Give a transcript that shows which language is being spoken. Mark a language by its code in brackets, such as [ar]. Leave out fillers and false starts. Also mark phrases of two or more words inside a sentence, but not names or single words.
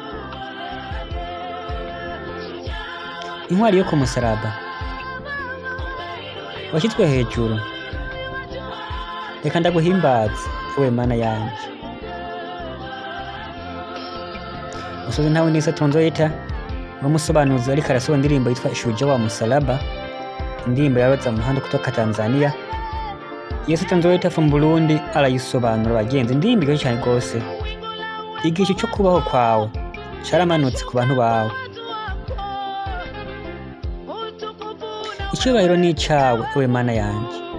[rw] Intwari yo ku musaraba washyizwe hejuru, reka ndaguhimbaza ewe mana yanjye. Umusozi ntawe ni Satanzwe yita n'umusobanuzi ariko arasobanura indirimbo yitwa [sw] shujaa wa msalaba, [rw] indirimbo ya Roza Muhando kutoka Tanzania. Yesu Satanzwe yita from Burundi arayisobanura. Bagenzi, indirimbo igoye cyane rwose. Igihe cyo kubaho kwawe cyaramanutse ku bantu bawe, icyubahiro ni icyawe ewe mana yanjye.